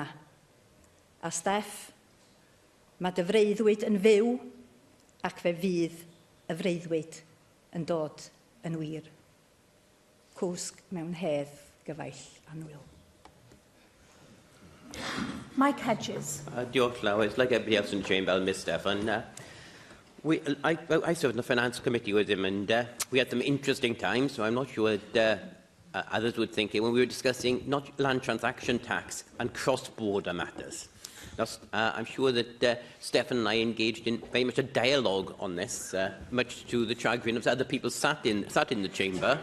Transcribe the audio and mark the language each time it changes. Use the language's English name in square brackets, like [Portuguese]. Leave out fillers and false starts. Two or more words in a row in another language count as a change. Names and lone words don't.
[Welsh] A Steff, mae dy freuddwyd yn fyw ac fe fydd y freuddwyd yn dod yn wir. Cwsg mewn hedd gyfaill annwyl. Mike Hedges. Diolch Lewis. [English] Like everybody else in the chamber, Miss Steffan. I served in the Finance Committee with him, and we had some interesting times, so I'm not sure that others would think it when we were discussing not land transaction tax and cross-border matters. Now, I'm sure that Steffan and I engaged in very much a dialogue on this, much to the chagrin of other people sat in the chamber.